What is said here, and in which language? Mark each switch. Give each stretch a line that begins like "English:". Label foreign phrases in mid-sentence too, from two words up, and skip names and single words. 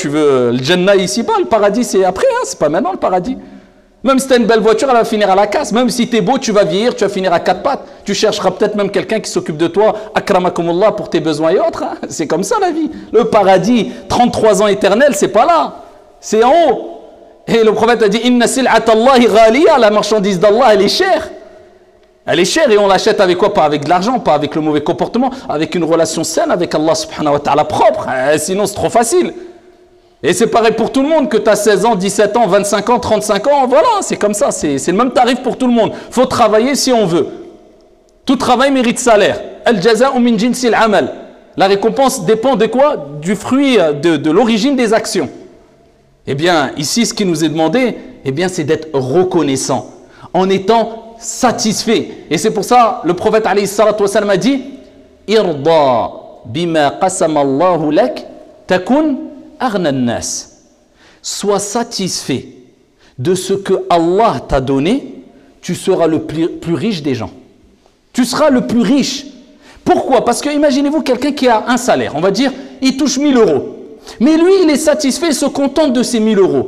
French: Tu veux le Jannah ici-bas, le paradis c'est après, hein, c'est pas maintenant le paradis. Même si tu as une belle voiture, elle va finir à la casse. Même si tu es beau, tu vas vieillir, tu vas finir à quatre pattes. Tu chercheras peut-être même quelqu'un qui s'occupe de toi, akramakumullah, pour tes besoins et autres. Hein. C'est comme ça la vie. Le paradis, 33 ans éternels, c'est pas là. C'est en haut. Et le prophète a dit,
Arabic: إن سلعة الله غالية,
French: la marchandise d'Allah, elle est chère. Elle est chère et on l'achète avec quoi? Pas avec de l'argent, pas avec le mauvais comportement, avec une relation saine avec Allah
Arabic: سبحانه وتعالى
French: propre. Sinon c'est trop facile. Et c'est pareil pour tout le monde, que tu as 16 ans, 17 ans, 25 ans, 35 ans, voilà, c'est comme ça, c'est le même tarif pour tout le monde. Il faut travailler si on veut. Tout travail mérite salaire.
Arabic: الجزاء من جنس العمل.
French: La récompense dépend de quoi? Du fruit, de l'origine des actions. Eh bien, ici, ce qui nous est demandé, eh bien, c'est d'être reconnaissant, en étant satisfait. Et c'est pour ça, le prophète
Arabic: عليه الصلاة والسلام
French: a dit,
Arabic: ارض بما قسم الله لك تكن أغنى الناس.
French: Sois satisfait de ce que Allah t'a donné, tu seras le plus riche des gens. Tu seras le plus riche. Pourquoi? Parce que imaginez-vous quelqu'un qui a un salaire, on va dire, il touche 1000 euros. Mais lui, il est satisfait, il se contente de ces 1000 euros.